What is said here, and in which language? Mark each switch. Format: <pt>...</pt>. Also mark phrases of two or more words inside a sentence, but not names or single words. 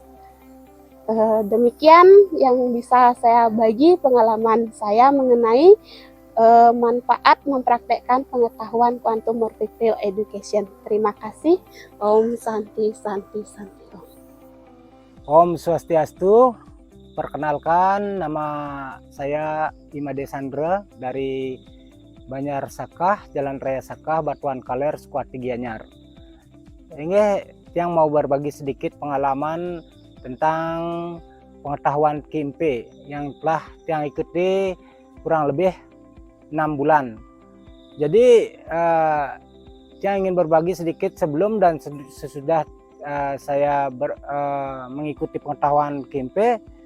<id>Demikian yang bisa saya bagi pengalaman saya mengenai manfaat mempraktekkan pengetahuan Quantum Morphic Field Education. Terima kasih.</id> <sa>Om Santi Santi Santi Om.</sa> <ban>Om Swastiastu.</ban> <id>Perkenalkan, nama saya Imade Sandra dari Banjar Sakah, Jalan Raya Sakah, Batuan Kaler, Sekuati Gianyar. Ini yang mau berbagi sedikit pengalaman tentang pengetahuan KMP yang telah yang ikuti kurang lebih 6 bulan. Jadi yang ingin berbagi sedikit sebelum dan sesudah saya mengikuti pengetahuan KMP.</id>